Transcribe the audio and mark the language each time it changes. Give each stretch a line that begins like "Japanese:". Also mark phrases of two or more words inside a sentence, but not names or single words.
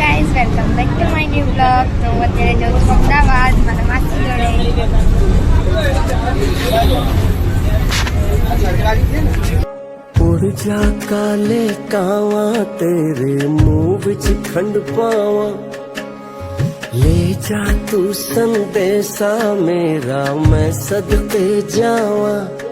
English: welcome back to my new blog.
Gujarati: તો અત્યારે જઉં છું અમદાવાદ મારા માસી જોડે.
Punjabi: ਉੱਡ ਜਾ ਕਾਲੇ ਕਾਵਾਂ ਤੇਰੇ ਮੂੰਹ ਵਿੱਚ ਖੰਡ ਪਾਵਾਂ ਲੈ ਜਾ ਤੂੰ ਸੰਦੇਸ਼ਾ ਮੇਰਾ ਮੈਂ ਸਦਕੇ ਜਾਵਾਂ